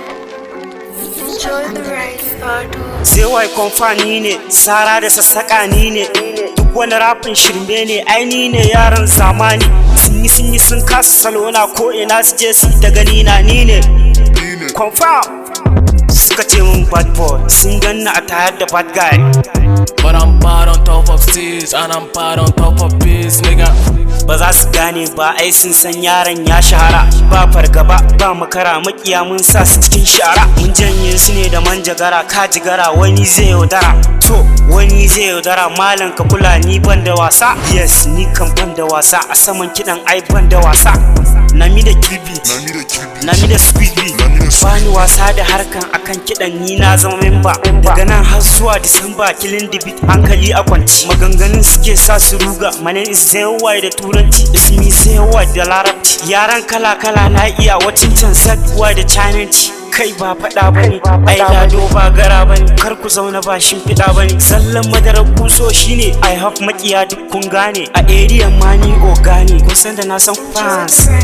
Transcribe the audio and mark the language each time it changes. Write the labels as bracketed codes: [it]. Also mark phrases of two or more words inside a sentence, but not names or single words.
[en] Enjoy the ride, Spardo. [ha] Sai wai kwamfa ni ne, sara da sassaƙa ni ne. Duk wani rafin shirme ne, ai ni ne yaran zamani. Sun yi, sun yi, sun kasa salo na ko ina su je su ta gani na ni ne. Kwamfa. Suka ce mun [en] bad boy, [ha] sun ganni a tayar da [en] bad guy. But I'm bad on top of stage and I'm bad on top of bass, nigga. [ha] Ba za su gane ba, ai sun san yaron ya shahara. Ba fargaba, ba makara, makiya mun sa su cikin shara. Mun janye su ne da manjagara, ka jigara, wani zai yaudara. To, wani zai yaudara, malam ka kula ni ban da wasa. Yes, ni kan ban da wasa, a saman kiɗan ai ban da wasa. Na mi da kilbi, na mi da squeeze. Bani wasa da harkan akan kiɗan ni na zama memba. Daga nan har zuwa Disamba, [en] killing the beat, [ha] hankali a kwance. Maganganun suke sa su ruga, [en] my name is Zeywai [ha] da turanci, [en] it's me Zeywai [ha] da larabci. Yaran kala-kala na iya, wacin can Zeywai da Chinanci. Kai ba faɗa bane, ai lado ba gara bane, kar ku zauna ba shimfiɗa bane. Zallan madarar kuso shine, [en] I have [ha] makiya duk kun gane. A area ma ni oga ne, kun san da na san fans.